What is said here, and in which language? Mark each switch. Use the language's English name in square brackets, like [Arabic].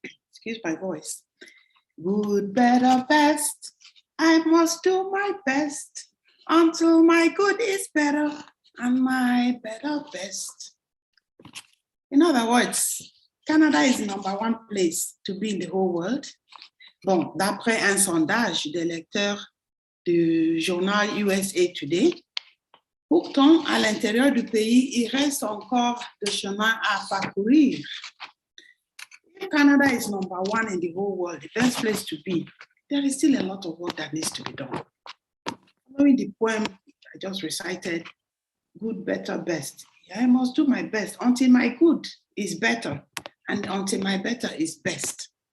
[English] Excuse my voice. Good, better, best. I must do my best until my good is better and my better best. In other words, Canada is the #1 place to be in the whole world. [French] Bon, d'après un sondage des lecteurs du journal USA Today, pourtant, à l'intérieur du pays, il reste encore de chemin à parcourir. [English] If Canada is #1 in the whole world, the best place to be, there is still a lot of work that needs to be done. Following the poem I just recited, good, better, best. I must do my best until my good is better and until my better is best.